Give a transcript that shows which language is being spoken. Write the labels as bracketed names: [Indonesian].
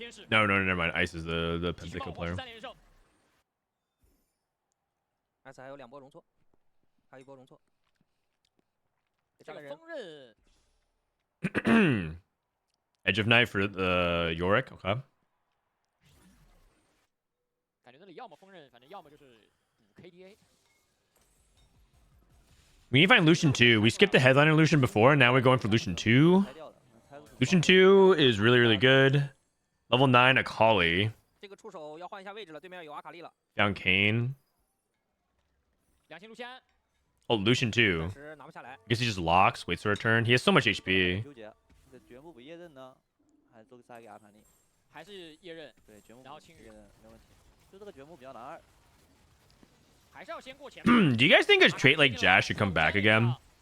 [English] No, never mind. Ice is the pentakill player. [Chinese] 艾斯还有2波容错，还有1波容错。这个锋刃 [English] Edge of Night for the Yorick. Okay. [Chinese] 感觉那里要么锋刃，反正要么就是补 KDA。 [English] We need to find Lucian 2. We skipped the headliner Lucian before, and now we're going for Lucian 2. Lucian 2 is really, really good. Level 9 Akali. [Chinese] 这个出手要换一下位置了，对面有阿卡丽了。 [English] Found Kane. [Chinese] 2星卢锡安。 [English] Oh, Lucian 2. I guess he just locks, waits for a turn. He has so much HP. [Chinese] 掘墓不夜刃呢，还是做个杀给阿卡丽？还是夜刃？对，掘墓然后青雨没问题。就这个掘墓比较难。 [English] Do you guys think a trait like Jazz should come back again?